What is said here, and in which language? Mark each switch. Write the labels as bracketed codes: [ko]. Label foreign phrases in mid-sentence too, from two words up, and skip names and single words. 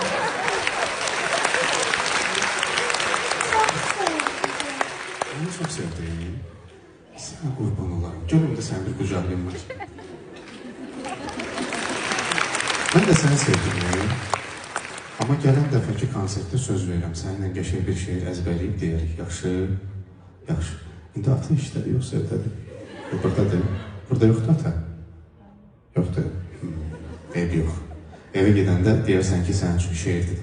[tr] Çok sevdim. Onu çok sevdim. Sana kurban olarım. Gönlümde sen bir kucağın var. Ben de seni sevdim ya. [az] Ama gələn dəfəki konsertdə söz verirəm. Səninlə qəşəng bir şey əzbərləyib deyərik. Yaxşı, yaxşı. İndi ata işlədi, yoxsa evdədir? Buradadır. Burada yoxdur ata. Yoxdur. Ev yox. Evə gedəndə deyərsən ki, sənin üçün şeir dedim.